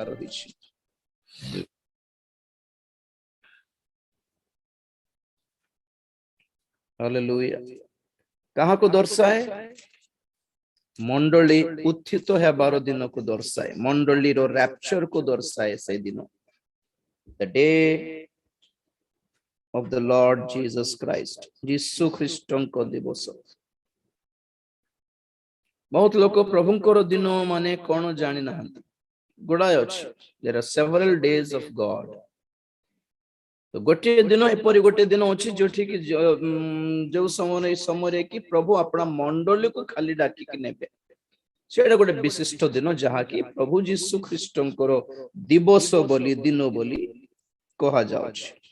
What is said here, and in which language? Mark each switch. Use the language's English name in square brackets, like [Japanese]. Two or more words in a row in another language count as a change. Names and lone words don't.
[Odia] ଆସିଛି। ହାଲେଲୁୟା। କାହାକୁ ଦର୍ଶାଏ? ମଣ୍ଡଳୀ ଉତ୍ଥିତ ହେବାର ଦିନକୁ ଦର୍ଶାଏ, ମଣ୍ଡଳୀର ରାପ୍ଚର କୁ ଦର୍ଶାଏ। ସେ ଦିନ [English] the day of the Lord Jesus Christ, [Odia] ଯୀଶୁ ଖ୍ରୀଷ୍ଟଙ୍କ ଦିବସ। ବହୁତ ଲୋକ ପ୍ରଭୁଙ୍କର ଦିନ ମାନେ କଣ ଜାଣି ନାହାନ୍ତି। ଗୁଡ଼ାଏ ଅଛି। [English] There are several days of God. [Odia] ତ ଗୋଟିଏ ଦିନ ଏପରି ଗୋଟେ ଦିନ ଅଛି ଯୋଉଠି କି ଯୋଉ ସମୟରେ କି ପ୍ରଭୁ ଆପଣା ମଣ୍ଡଳୀକୁ ଖାଲି ଡାକିକି ନେବେ। ସେଇଟା ଗୋଟେ ବିଶିଷ୍ଟ ଦିନ, ଯାହାକି ପ୍ରଭୁ ଯୀଶୁ ଖ୍ରୀଷ୍ଟଙ୍କର ଦିବସ ବୋଲି, ଦିନ ବୋଲି କୁହାଯାଉଛି।